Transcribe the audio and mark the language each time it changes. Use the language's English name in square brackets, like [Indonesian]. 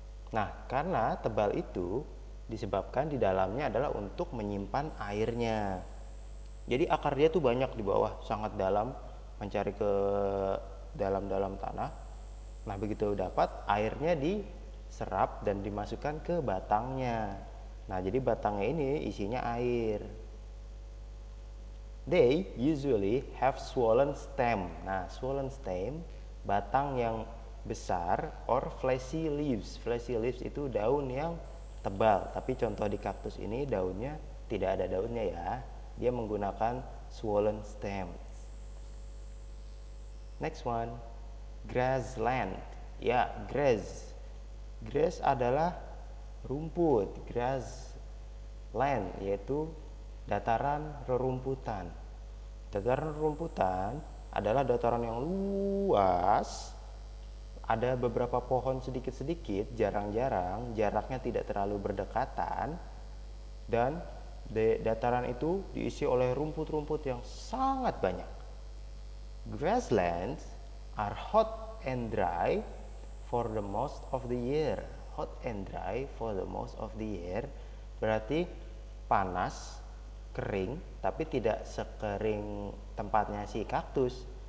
[Indonesian] Nah, karena tebal itu disebabkan di dalamnya adalah untuk menyimpan airnya. Jadi akar dia tuh banyak di bawah, sangat dalam, mencari ke dalam-dalam tanah. Nah, begitu dapat, airnya diserap dan dimasukkan ke batangnya. Nah, jadi batangnya ini isinya air. [English] They usually have swollen stem. [Indonesian] Nah, swollen stem, batang yang besar, [English] or fleshy leaves. [Indonesian] Fleshy leaves itu daun yang tebal, tapi contoh di kaktus ini daunnya tidak ada daunnya ya. Dia menggunakan swollen stem. [English] Next one, grassland. Ya, grass. [Indonesian] Grass adalah rumput. Grassland yaitu dataran rerumputan. Dataran rerumputan adalah dataran yang luas. Ada beberapa pohon sedikit-sedikit, jarang-jarang, jaraknya tidak terlalu berdekatan, dan dataran itu diisi oleh rumput-rumput yang sangat banyak. [English] Grasslands are hot and dry for the most of the year. Hot and dry for the most of the year [Indonesian] berarti panas, kering, tapi tidak sekering tempatnya si kaktus.